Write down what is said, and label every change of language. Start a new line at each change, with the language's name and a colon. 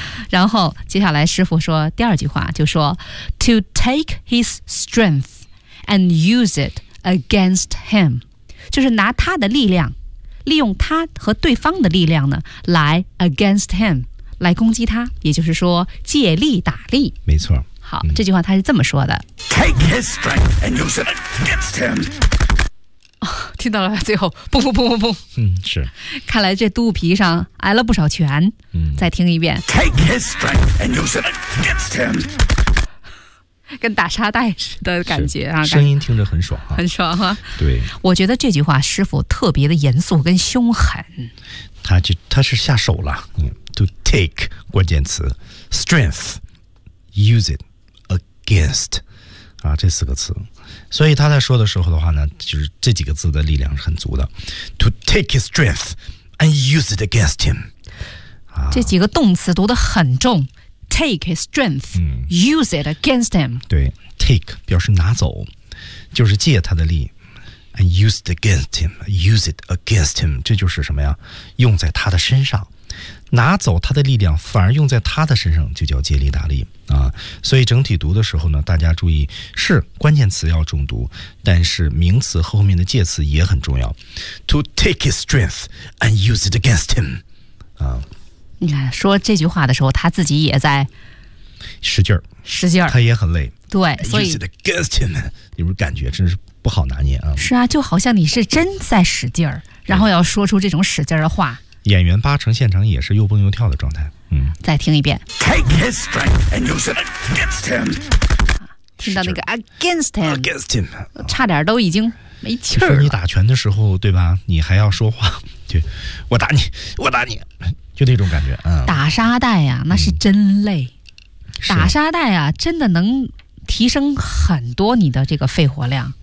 Chinese: 然后接下来师傅说第二句话，就说
English: To take his strength and use it against him，
Chinese: 就是拿他的力量，利用他和对方的力量呢，来
English: against him，
Chinese: 来攻击他，也就是说借力打力，没错。好，这句话他是这么说的
English: Take his strength and use it against him、
Chinese: 哦、听到了，最后砰砰砰砰砰，嗯，是，看来这肚皮上挨了不少拳、嗯、再听一遍
English: Take his strength and use it against him，
Chinese: 跟打沙袋似的感觉、啊、声音听着很爽、啊、很爽、啊、对，我觉得这句话师傅特别的严肃跟凶狠，他是下手了、嗯、
English: To take
Chinese: 关键词 Strength Use itAgainst 啊，这四个词，所以他在说的时候的话呢，就是这几个字的力量是很足的。
English: To take his strength and use it against him、啊、
Chinese: 这几个动词读得很重。
English: Take his strength、
Chinese: 嗯、
English: use it against him。
Chinese: 对， take 表示拿走，就是借他的力，
English: and use it against him，
Chinese: use it against him， 这就是什么呀，用在他的身上，拿走他的力量反而用在他的身上，就叫借力打力啊。所以整体读的时候呢，大家注意，是关键词要重读，但是名词后面的介词也很重要。
English: To take his strength and use it against him， 啊，
Chinese: 你看说这句话的时候，他自己也在使劲儿，使劲儿，他也很累。对，所以
English: use it against him，
Chinese: 你们感觉真是不好拿捏啊。是啊，就好像你是真在使劲儿，然后要说出这种使劲儿的话。演员八成现场也是又蹦又跳的状态、嗯、再听一遍
English: Take his strength and use it against him，
Chinese: 听到那个
English: against him, against him
Chinese: 差点都已经没气儿了，说你打拳的时候对吧，你还要说话，就我打你我打你，就那种感觉、嗯、打沙袋呀、啊、那是真累、嗯、打沙袋呀、啊、真的能提升很多你的这个肺活量，